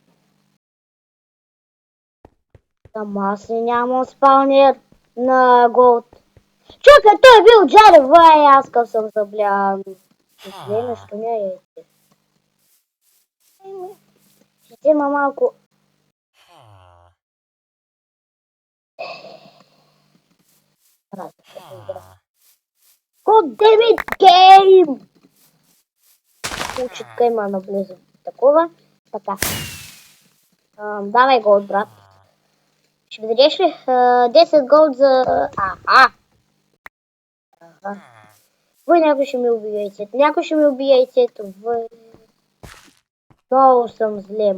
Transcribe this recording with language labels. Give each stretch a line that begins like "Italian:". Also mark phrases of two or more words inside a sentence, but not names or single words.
Bulgarian: Ама аз нямам спалнер на Голд. Чакай, той е бил Джарев, аз къв съм заблян. Не, нещо не е. Ще взема малко.
English: God damn it, game!
Bulgarian: Учитка има наблизо. Такова. Така. Давай голд, брат. Ще ми дадеш ли 10 голд за... Вой някой ще ми убие яйцето. Някой ще ми убие яйцето. Вой. Много съм зле.